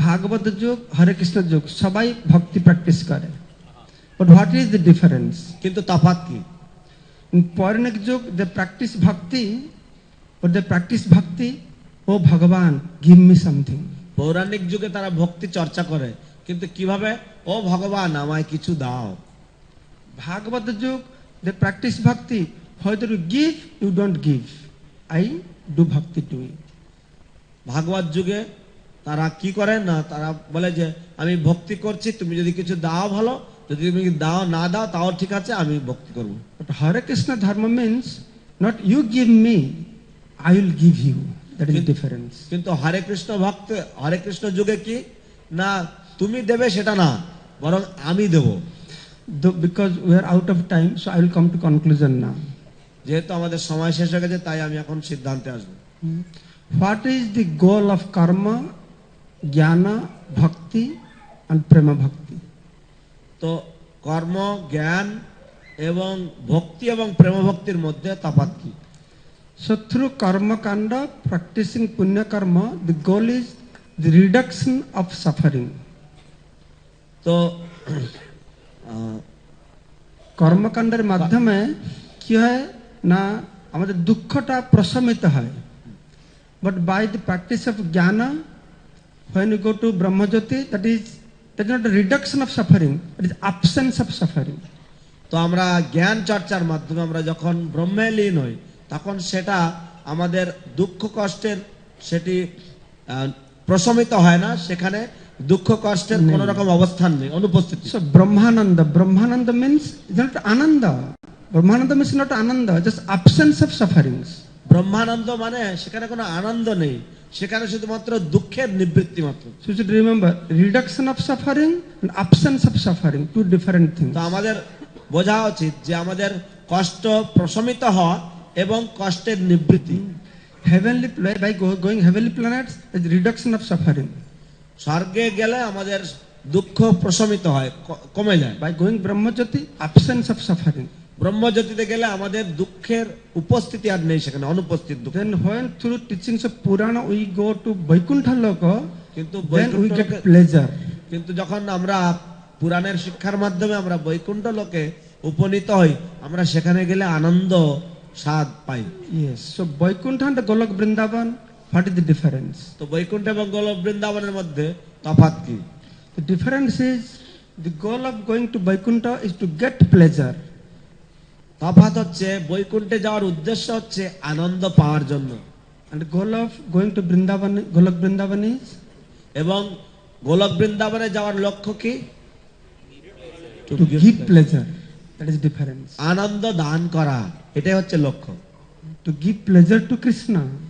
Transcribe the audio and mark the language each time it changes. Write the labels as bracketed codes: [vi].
[bn] ভাগবত যুগ, হরে কৃষ্ণ যুগ সবাই ভক্তি প্র্যাকটিস করে। [en] But what is the difference? [bn] কিন্তু তফাৎ কি? [en] In Puranik Yug, they practice bhakti, but they practice bhakti, oh Bhagavan, give me something. [bn] পৌরাণিক যুগে তারা ভক্তি চর্চা করে, কিন্তু কিভাবে? ও ভগবান আমায় কিছু দাও। [en] Bhagavad Yug, they practice bhakti, whether you give, you don't give. I do bhakti to you. [bn] ভাগবত যুগে তারা কি করে না, তারা বলে যে আমি ভক্তি করছি, তুমি যদি কিছু দাও ভালো, যদি তুমি দাও না দাও তাও ঠিক আছে, আমি ভক্তি করব। [en] But Hare Krishna Dharma means not you give me, I will give you. That is the difference. [bn] কিন্তু হরে কৃষ্ণ ভক্ত, হরে কৃষ্ণ যুগে কি না, তুমি দেবে সেটা না, বরং আমি দেব। [en] Though, because we are out of time, so I will come to conclusion now. [bn] যেহেতু আমাদের সময় শেষ হয়ে গেছে, তাই আমি এখন সিদ্ধান্তে আসবো। [en] What is the goal of karma, jnana, bhakti and prema bhakti? [bn] তো কর্ম, জ্ঞান এবং ভক্তি এবং প্রেম ভক্তির মধ্যে তফাৎ কি? [en] So through karma kanda, practicing punya karma, the goal is the reduction of suffering. [bn] তো কর্মকাণ্ডের মাধ্যমে কি হয় না আমাদের দুঃখটা প্রশমিত হয়। [en] But by the practice of jnana, when you go to Brahmajyoti, that is not a reduction of suffering, it is absence of suffering. [bn] তো আমরা জ্ঞান চর্চার মাধ্যমে আমরা যখন ব্রহ্মে লীন হই, তখন সেটা আমাদের দুঃখ কষ্টের সেটি প্রশমিত হয় না, সেখানে দুঃখ কষ্টের কোন রকম অবস্থান নেই, অনুপস্থিত। [en] So Brahmananda means it's not ananda. Brahmananda means not ananda, just absence of sufferings. [bn] ব্রহ্মানন্দ মানে সেখানে কোনো আনন্দ নেই, সেখানে শুধুমাত্র দুঃখের নিবৃত্তি মাত্র। [en] So you should remember, reduction of suffering and absence of suffering, two different things. [bn] তো আমাদের বোঝা উচিত যে আমাদের কষ্ট প্রশমিত হওয়া এবং কষ্টের নিবৃত্তি। [en] Heavenly, by going heavenly planets, is reduction of suffering. [bn] স্বর্গে গেলে আমাদের দুঃখ প্রশমিত হয়, কমে যায়। [en] By going Brahmajyoti, absence of suffering. [bn] ব্রহ্মজ্যোতিতে গেলে আমাদের দুঃখের উপস্থিতি আর নেই, সেখানে অনুপস্থিত দুঃখ। [en] Then when through teachings of Purana we go to Vaikuntha Loka, [bn] কিন্তু [en] then we get pleasure. [bn] কিন্তু যখন আমরা পুরাণের শিক্ষার মাধ্যমে আমরা বৈকুণ্ঠ লোকে উপনীত হই, আমরা সেখানে গেলে আনন্দ স্বাদ পাই। [en] Yes. So Vaikuntha and Golok Vrindavan, what is the difference? [bn] তো বৈকুণ্ঠ এবং গোলক বৃন্দাবনের মধ্যে তফাৎ কি? [en] The difference is the goal of going to Vaikuntha is to get pleasure. [bn] তফাৎ হচ্ছে বৈকুণ্ঠে যাওয়ার উদ্দেশ্য হচ্ছে আনন্দ পাওয়ার জন্য, [en] And the goal of going to Vrindavan, Golok Vrindavan is [bn] এবং গোলক বৃন্দাবনে যাওয়ার লক্ষ্য কি? [en] to give pleasure. That is difference. [bn] আনন্দ দান করা, এটাই হচ্ছে লক্ষ্য। [en] To give pleasure to Krishna.